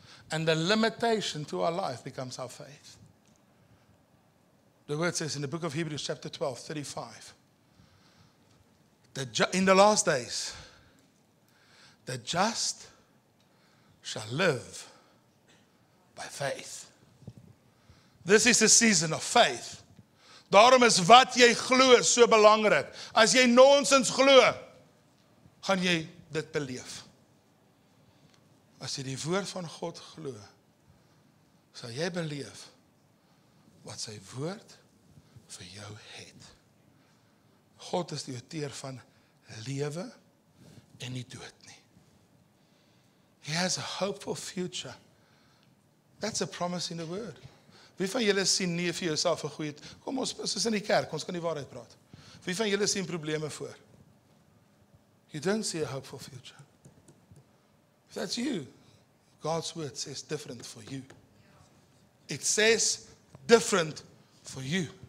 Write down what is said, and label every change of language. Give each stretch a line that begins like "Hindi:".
English: And the limitation to our life becomes our faith. The word says in the book of Hebrews chapter 12, 35. In the last days, the just shall live by faith. This is a season of faith.
Afrikaans: Daarom is wat jy glo so belangrik. As jy nonsens glo, gaan jy dit beleef. As jy die woord van God glo, sal jy beleef wat sy woord vir jou het. God is die outeur van lewe en nie dood nie.
English: He has a hopeful future. That's a promise in the word.
Afrikaans: Wie van julle sien nie vir jouself 'n goeie... Kom ons is in die kerk, ons kan die waarheid praat. Wie van julle sien probleme voor?
English: You don't see a hopeful future. If that's you, God's word says different for you. It says different for you.